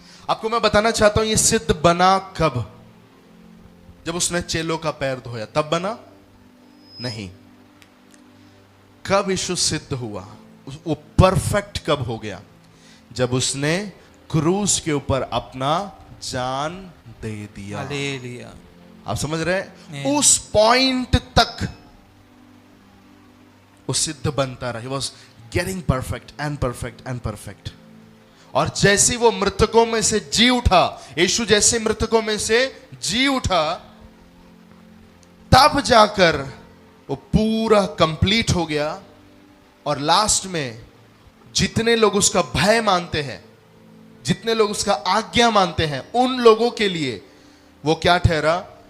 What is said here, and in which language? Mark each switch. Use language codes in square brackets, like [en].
[hi] आपको मैं बताना चाहता हूं ये सिद्ध बना कब? जब उसने चेलों का पैर धोया तब बना? नहीं। कब यीशु सिद्ध हुआ? वो परफेक्ट कब हो गया? जब उसने क्रूस के ऊपर अपना जान दे दिया। हालेलुया। आप समझ रहे हैं? उस पॉइंट तक वो सिद्ध बनता रहा। [en] He was getting perfect and perfect and perfect। [hi] और जैसे वो मृतकों में से जी उठा, यीशु जैसे मृतकों में से जी उठा, तब जाकर वो पूरा कंप्लीट हो गया। और लास्ट में जितने लोग उसका भय मानते हैं, जितने लोग उसका आज्ञा मानते हैं, उन लोगों के लिए वो क्या ठहरा?